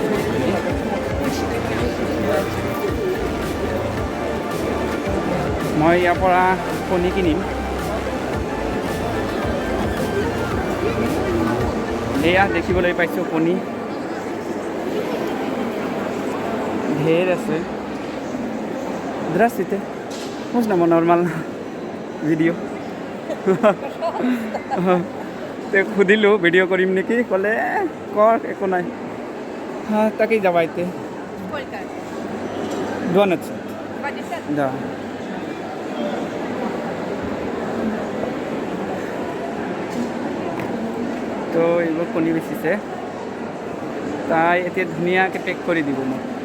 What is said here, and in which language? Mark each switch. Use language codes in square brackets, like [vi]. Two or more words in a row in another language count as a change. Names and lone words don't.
[as] মই ইয়াৰ পৰা কণী কিনিম। এয়া দেখিবলৈ পাইছোঁ কণী ঢেৰ আছে। [ru] Здравствуйте. Можно нормально ভিডিঅ'? [as] তেওঁক সুধিলোঁ ভিডিঅ' কৰিম নেকি, ক'লে কৰ, একো নাই। তাকেই যাবা এতিয়া। [ru] Сколько? 12. 20? Да. [as] তো এইবোৰ কণী বেচিছে, তাই এতিয়া ধুনীয়াকৈ পেক কৰি দিব মোক।